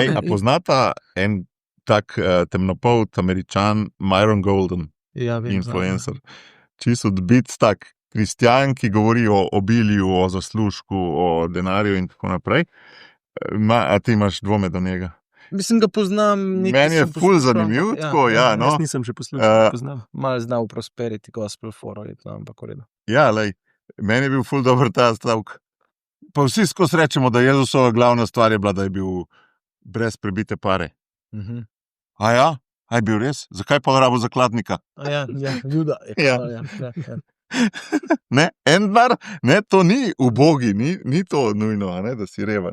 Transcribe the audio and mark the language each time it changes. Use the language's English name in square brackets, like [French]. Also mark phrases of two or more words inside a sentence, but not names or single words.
[Slovenian] A poznata en tak temnopolt Američan, Myron Golden, influencer. Čisto odbit tak kristjan, ki govori o obilju, o zaslužku, o denarju in tako naprej. A ti imaš dvome do njega? Mislim, ga poznam. Meni je ful zanimiv, tako, no. Jaz nisem še poslušal, poznam. Malo znal [English] prosperity gospel [Slovenian] for, ampak v redu. Ja, lej, meni je bil ful dober ta stavek. Pa vsi skozi rečemo, da Jezusova glavna stvar je bila, da je bil brez prebite pare. A ja? A je bil res? Zakaj pa rabo zakladnika? Juda. Ne, en denar, ne, to ni ubogi, ni to nujno, da si reven.